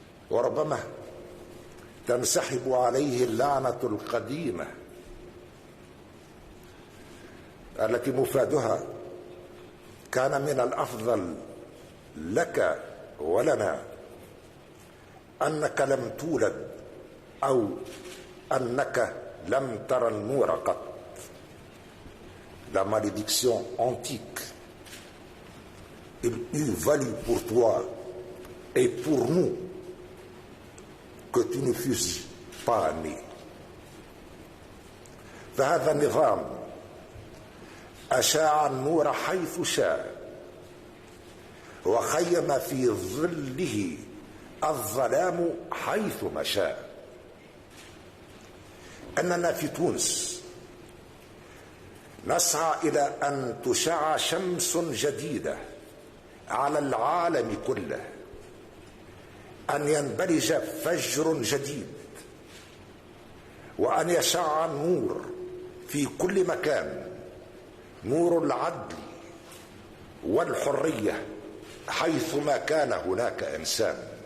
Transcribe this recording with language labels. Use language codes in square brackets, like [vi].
[ar] وربما تنسحب عليه اللعنة القديمة التي مفادها كان من الأفضل لك ولنا أنك لم تولد أو أنك لم ترى النور قط. [fr] La malédiction antique, il eût valu pour toi et pour nous que tu ne fusses pas né. [ar] فهذا النظام أشاع النور حيث شاء وخيم في ظله الظلام حيث ما شاء. أننا في تونس نسعى إلى أن تشع شمس جديدة على العالم كله، أن ينبلج فجر جديد، وأن يشع النور في كل مكان، نور العدل والحرية حيثما كان هناك إنسان.